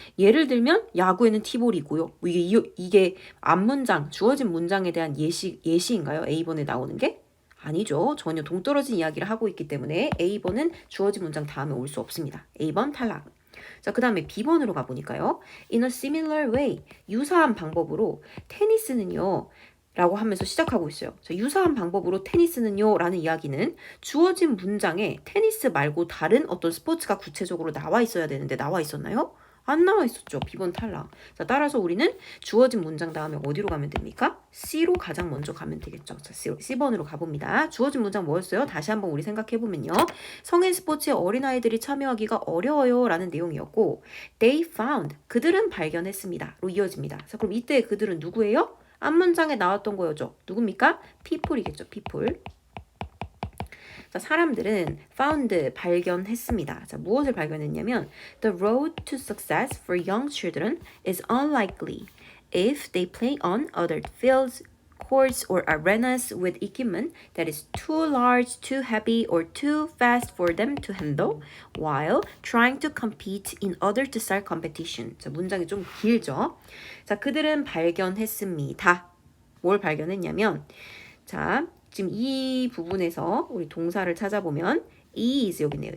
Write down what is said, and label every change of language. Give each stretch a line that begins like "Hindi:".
Korean: 예를 들면 야구에는 티볼이 있고요. 이게 앞문장, 주어진 문장에 대한 예시인가요? A번에 나오는 게? 아니죠. 전혀 동떨어진 이야기를 하고 있기 때문에 A번은 주어진 문장 다음에 올 수 없습니다. A번 탈락. 자, 그 다음에 B번으로 가보니까요.
English: In a similar way,
Korean: 유사한 방법으로 테니스는요. 라고 하면서 시작하고 있어요. 자, 유사한 방법으로 테니스는요 라는 이야기는 주어진 문장에 테니스 말고 다른 어떤 스포츠가 구체적으로 나와 있어야 되는데 나와 있었나요? 안 나와 있었죠. B번 탈락. 자, 따라서 우리는 주어진 문장 다음에 어디로 가면 됩니까? C로 가장 먼저 가면 되겠죠. 자, C번으로 가봅니다. 주어진 문장 뭐였어요? 다시 한번 우리 생각해보면요. 성인 스포츠에 어린아이들이 참여하기가 어려워요 라는 내용이었고
English: They found,
Korean: 그들은 발견했습니다. 로 이어집니다. 자, 그럼 이때 그들은 누구예요? 앞문장에 나왔던 거였죠. 누굽니까? people이겠죠. people. 자, 사람들은 found, 발견했습니다. 자, 무엇을 발견했냐면
English: The road to success for young children is unlikely if they play on other fields, courts or arenas with equipment that is too large, too heavy, or too fast for them to handle while trying to compete in other style competition.
Korean: 자, 문장이 좀 길죠? 자, 그들은 발견했습니다. 뭘 발견했냐면, 자, 지금 이 부분에서 우리 동사를 찾아보면 is 여기 있네요.